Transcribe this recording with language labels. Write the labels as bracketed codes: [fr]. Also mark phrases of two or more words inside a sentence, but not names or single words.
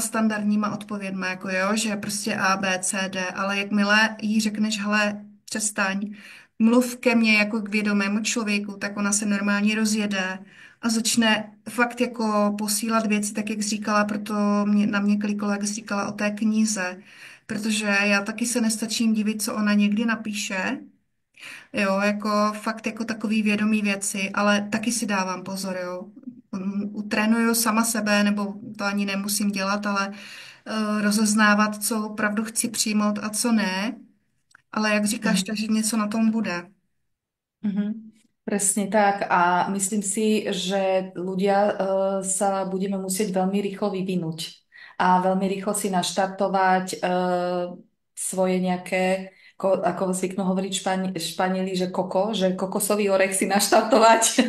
[cs] standardníma odpovědma, jako jo, že prostě A, B, C, D, ale jakmile jí řekneš, hele, přestaň, mluv ke mně jako k vědomému člověku, tak ona se normálně rozjede a začne fakt jako posílat věci, tak jak říkala, proto na mě kliklo, jak říkala o té knize, protože já taky se nestačím divit, co ona někdy napíše, jo, jako fakt jako takový vědomý věci, ale taky si dávám pozor, jo. Utrénuju sama sebe, nebo to ani nemusím dělat, ale rozeznávat, co opravdu chci přijmout a co ne. Ale jak říkáš, takže něco na tom bude. Mhm. [sk] Presne tak a myslím si, že ľudia sa budeme musieť veľmi rýchlo vyvinúť a veľmi rýchlo si naštartovať svoje nejaké, ako zvyknú hovoriť Španieli, že že kokosový orech si naštartovať.